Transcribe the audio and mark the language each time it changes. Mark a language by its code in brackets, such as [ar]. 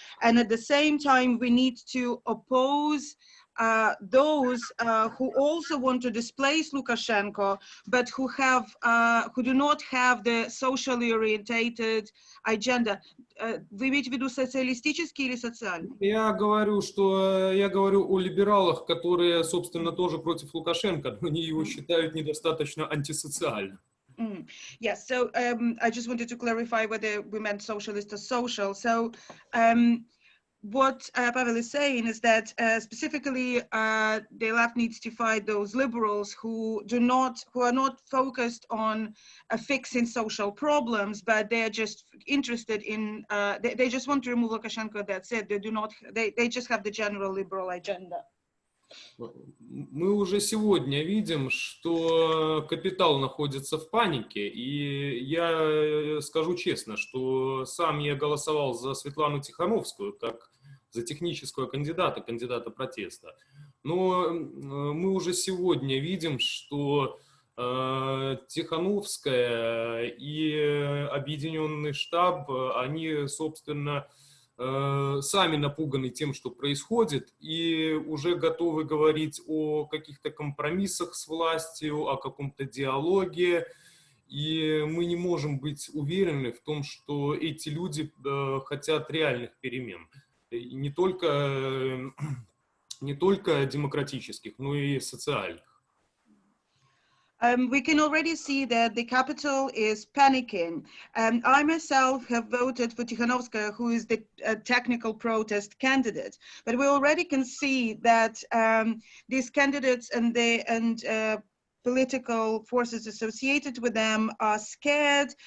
[en] And at the same time, we need to oppose those who also want to displace Lukashenko, but who do not have the socially orientated agenda. [ru] Вы имеете в виду социалистический или социальный? Я говорю о либералах, которые, собственно, тоже против Лукашенко, но они его считают недостаточно антисоциальным. [en] Yes, so I just wanted to clarify whether we meant socialist or social. So what Pavel is saying is that specifically the left needs to fight those liberals who are not focused on fixing social problems, but they're just interested in they just want to remove Lukashenko. That's it. They just have the general liberal agenda. [ru] Мы уже сегодня видим, что капитал находится в панике, и я скажу честно, что сам я голосовал за Светлану Тихановскую как за технического кандидата протеста. Но мы уже сегодня видим, что Тихановская и Объединенный штаб, они, собственно, сами напуганы тем, что происходит, и уже готовы говорить о каких-то компромиссах с властью, о каком-то диалоге, и мы не можем быть уверены в том, что эти люди хотят реальных перемен, не только демократических, но и социальных. [en] We can already see that the capital is panicking. I myself have voted for Tikhanovskaya, who is the technical protest candidate. But we already can see that these candidates and political forces associated with them are scared.